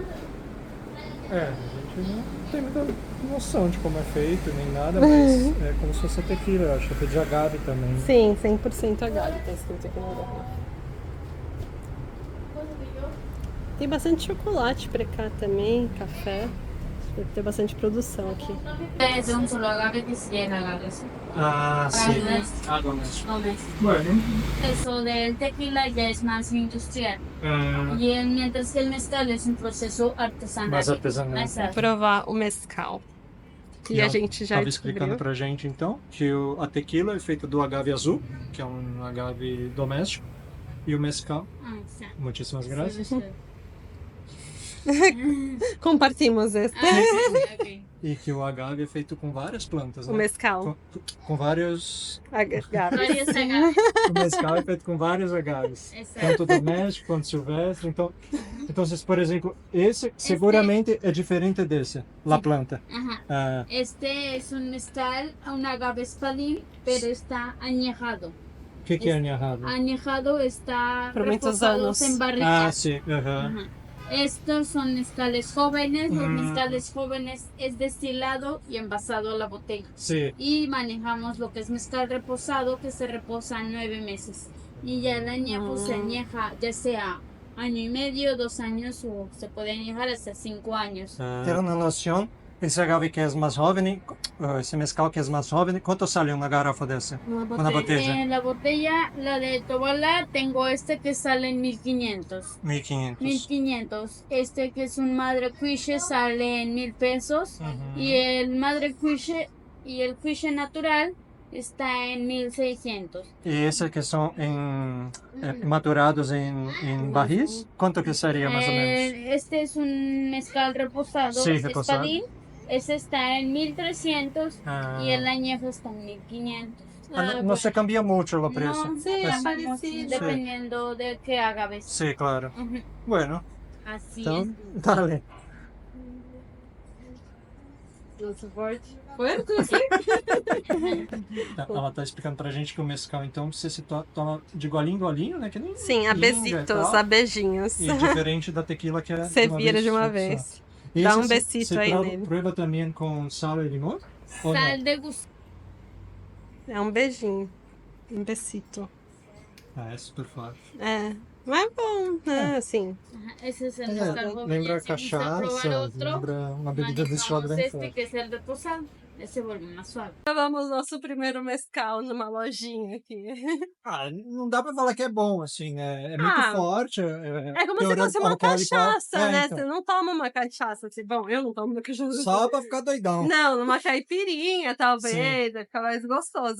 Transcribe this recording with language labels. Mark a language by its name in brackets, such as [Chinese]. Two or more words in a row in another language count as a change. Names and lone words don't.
[Portuguese] É, a gente não tem muita noção de como é feito nem nada, mas é como se fosse a tequila, eu acho. É de agave também. Sim, 100% agave, tá escrito aqui no garrafa. Tem bastante chocolate pra cá também, café. Deve ter bastante produção aqui. [Spanish] Es de un solo agave que 100 agaves. [Portuguese] Ah, sim. Água mesmo. [Spanish] Bueno. Eso del tequila ya es más industrial. Mientras que el mezcal es un proceso artesanal. [Portuguese] Mais artesanal. [Spanish] Más [Portuguese] Vou provar o mezcal. E a gente já estava explicando descobriu. pra gente então que a tequila é feita do agave azul, que é um agave doméstico, e o mezcal, [Spanish] Ah, exacto. [Portuguese] muitíssimas graças, Compartimos esse. Ok. e que o agave é feito com várias plantas, O né? mezcal. Com vários. Agave. [Spanish] Varios agaves. [Portuguese] O mezcal é feito com vários agaves, Exato. tanto doméstico quanto silvestre. Então, por exemplo, esse seguramente é diferente desse, [Spanish] la planta. Ajá. Ah, Este es un mezcal, un agave espadín, pero está añejado. [Portuguese] o que é añejado? [Spanish] Añejado está Por muchos reposados años. en barrica. [Portuguese] Ah, sim. aham. [Spanish] Ajá. Estos son mezcales jóvenes. Los mezcales jóvenes es destilado y envasado a la botella. [Portuguese] Sim. [Spanish] Y manejamos lo que es mezcal reposado, que se reposa 9 meses. Y ya el añejo se añeja ya sea año y medio, 2 años o se puede añejar hasta 5 años. [Portuguese] Ter uma noção, esse agave que é mais jovem, esse mezcal que é mais jovem, quanto sale uma garrafa dessa? Uma botella? [Spanish] En la botella, la de Tobala, tengo este que sale en 1500. 1500. 1500. Este que es un madre cuiche sale en 1000 pesos. Y el madre cuiche y el cuiche natural está en 1600. [Portuguese] E esse que são maturados em barris, quanto que seria mais ou menos? [Spanish] Este es un mezcal reposado, Sí, reposado. espadín. Ese está en 1300 Ah. y el añejo está en 1500. No se cambia mucho el precio. No, Sí, es sí, parecido. dependiendo de qué agaves. Sí, claro. Ujú. Bueno, Así [Portuguese] então, dale. Nossa, forte. Forte, assim? Ela tá explicando pra gente que o mescal, então, você se toma de golinho em golinho, né? Que nem Sim, a pinga e [Spanish] besitos, [Portuguese] tal. a beijinhos. E diferente da tequila que é Você vira de uma só. vez. E Dá esse [Spanish] um besito [Portuguese] você aí prova, nele. prueba também com sal e limão? Ou não? [Spanish] Sal de gusto. [Portuguese] É um beijinho. Um besito. Ah, é super forte. É. Mas é bom, né? Assim. [Spanish] Ese es el [Portuguese] É, [Spanish] mezcal joven. [Portuguese] lembra [Spanish] Si gusta probar [Portuguese] cachaça, [Spanish] otro, [Portuguese] lembra uma bebida destilada [Spanish] manejamos [Portuguese] bem [Spanish] este [Portuguese] forte. [Spanish] que es el reposado. Ese vuelve más suave. [Portuguese] Provamos nosso primeiro mescal numa lojinha aqui. Ah, não dá pra falar que é bom, assim, é muito Ah, forte. É como se teor fosse uma alcoólico cachaça, alto. né? Então, Você não toma uma cachaça assim. Bom, eu não tomo uma cachaça. só pra ficar doidão. Não, numa caipirinha, talvez, vai ficar mais gostoso.